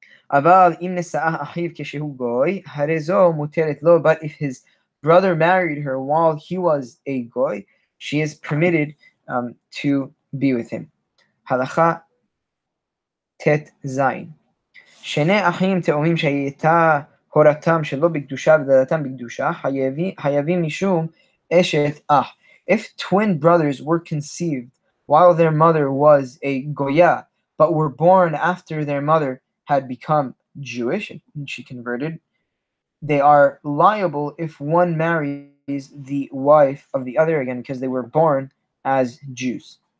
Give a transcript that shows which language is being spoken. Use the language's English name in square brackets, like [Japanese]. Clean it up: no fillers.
[Hebrew] אבל אם נשאה אחיו כשהוא גוי, הרי זו מותרת לו, [English] but if his brother married her while he was a goy, she is permitted to be with him. [Hebrew] הלכה tet zayin. שני אחים תאומים שהייתה הורתם שלא בקדושה ודלתם בקדושה, חייבים משום אשת אח. [English] If twin brothers were conceived while their mother was a goya, but were born after their mother had become Jewish and she converted, they are liable if one marries the wife of the other, again because they were born as Jews.